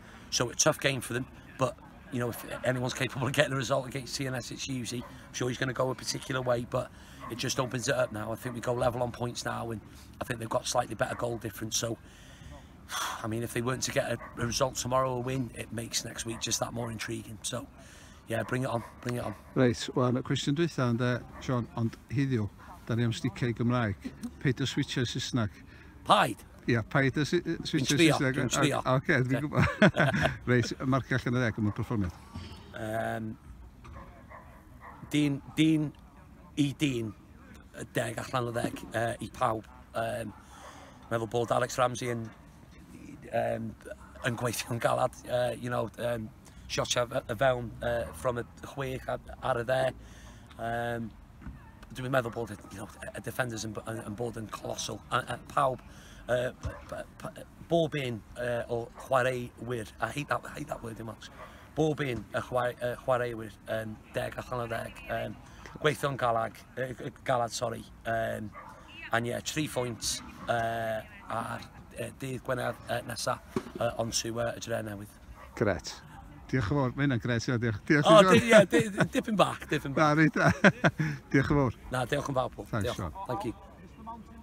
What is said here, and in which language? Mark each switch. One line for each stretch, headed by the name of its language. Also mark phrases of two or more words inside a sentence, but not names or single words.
English: So it's a tough game for them. But, you know, if anyone's capable of getting a result against TNS, it's Husey. I'm sure he's going to go a particular way, but it just opens it up now. I think we go level on points now, and I think they've got slightly better goal difference. So, I mean, if they weren't to get a result tomorrow or win, it makes next week just that more intriguing. So, yeah, bring it on, bring it on. Right,
Welsh: wel, y cwestiwn dwytha yn John, ond heddiw, da ni am sticio i Gymraeg. Paid o switcho Saesneg. Paid? Ia, paid o switcho Saesneg. Dwi'n trio. Oce, dwi'n gwybod. Reit, marcio allan y 10 am y perfformiad. Dyn i dyn, 10 allan o 10 i pawb. Meddwl bod Alex Ramsey yn gweithio'n galad,
English: you know,
Welsh: shotio y fewn from y chwech ar y 10. Dwi'n meddwl bod y defenders yn bod yn colossal. Pawb, bob un o chwaraewyr,
English: I hate that word much.
Welsh: Bob un y chwaraewyr 10 allan o 10. Gweithio'n galad,
English: sorry. And yeah, 3 points
Welsh: ar dydd Gwener nesaf onto y Dre Newydd. Gret. Diolch yn fawr, mae hynna'n gret. Dipyn bach. Na, reit. Diolch yn fawr. Na, diolch yn fawr, Paul.
English: Thanks, Sean. Thank you.